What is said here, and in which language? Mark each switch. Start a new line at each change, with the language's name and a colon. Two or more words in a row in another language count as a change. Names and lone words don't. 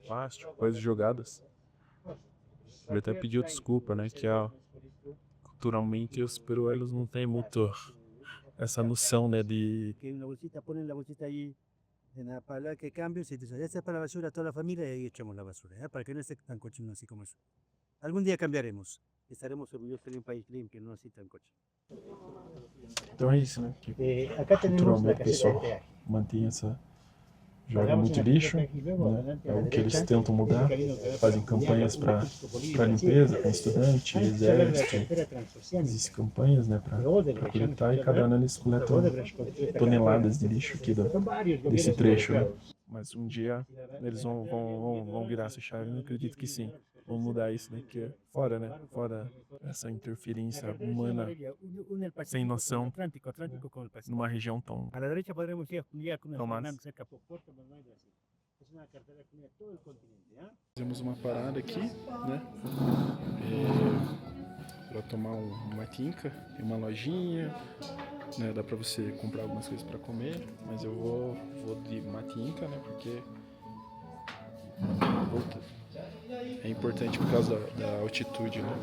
Portuguese: Plástico, coisas jogadas. Ele até pediu desculpa, né? Que culturalmente os peruanos não têm muito essa noção, né? De
Spanish: Que una bolsita, ponen la bolsita ahí en la palanca que cambio, se dice, esta es para la basura, toda la familia, y ahí echamos la basura, ¿ya? Para que no esté tan cochino así como eso. Algún día cambiaremos. Estaremos orgullosos de un país limpio, no así tan cochino.
Portuguese: Então é isso, né? Que
Spanish: Acá tenemos la
Portuguese: culturalmente o
Spanish: caseta de
Portuguese: pessoal
Spanish: peaje.
Portuguese: mantém essa. Joga muito lixo, né? É o que eles tentam mudar. Fazem campanhas para limpeza, para estudante, exército. Existem campanhas, né, para coletar e cada ano eles coletam toneladas de lixo aqui desse trecho, né? Mas um dia eles vão virar essa chave, eu acredito que sim. Vamos mudar isso, né? Que é fora, né? Fora essa interferência humana sem noção numa região tão
Spanish: A la derecha podremos ir a Juliá con Tomás. Fernando cerca por Puerto, pero no hay Brasil. Es una carretera que une todo el continente, ¿ah?
Portuguese: Fizemos uma parada aqui, né? Para tomar uma quinca, tem uma lojinha, né? Dá para você comprar algumas coisas para comer, mas eu vou de matinca, né? Porque é importante por causa da altitude, né?